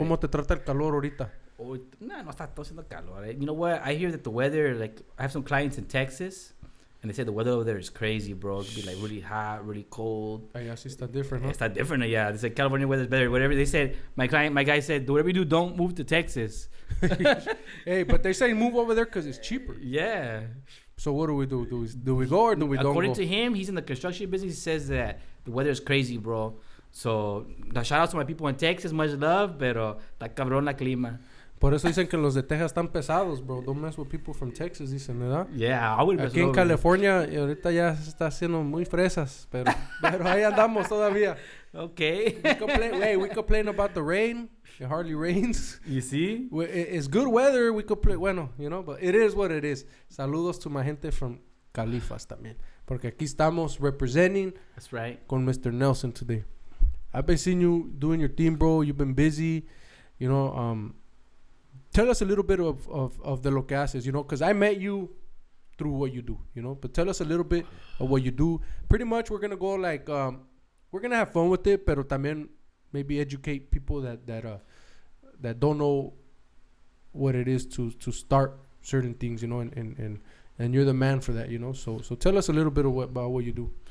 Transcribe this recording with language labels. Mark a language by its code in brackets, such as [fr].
[es] ¿Cómo te trata el calor ahorita? Oh, no está todo haciendo calor. [en] You know what? I hear that the weather, like, I have some clients in Texas, and they say the weather over there is crazy, bro. It could be like really hot, really cold. I guess it's different, huh? It's not different, yeah. They said California weather is better. Whatever they said, my guy said, whatever you do, don't move to Texas. Hey, but they say move over there because it's cheaper. Yeah. So what do we do? Do we go or do we don't go? According to him, he's in the construction business. He says that the weather is crazy, bro. So, shout out to my people in Texas. Much love, [es] pero está cabrón la clima. Por eso dicen que los de Texas están pesados, bro. [en] Don't mess with people from Texas, [es] dicen, ¿verdad? [en] Yeah, I would. [es] Aquí en California, y ahorita ya se está haciendo muy fresas, pero ahí andamos todavía. [en] Okay. We complain about the rain. It hardly rains. You see? It's good weather. We complain, but it is what it is. [es] Saludos [en] to my [es] gente [en] from [es] Califas también. Porque aquí estamos [en] representing. That's right. [es] Con [en] Mr. Nelson today. I've been seeing you doing your thing, bro. You've been busy. Tell us a little bit of the [es] lo que haces, [en] because I met you through what you do, But tell us a little bit of what you do. Pretty much we're going to go like, we're going to have fun with it, [es] pero también [en] maybe educate people that don't know what it is to start certain things, and you're the man for that, So tell us a little bit about what you do.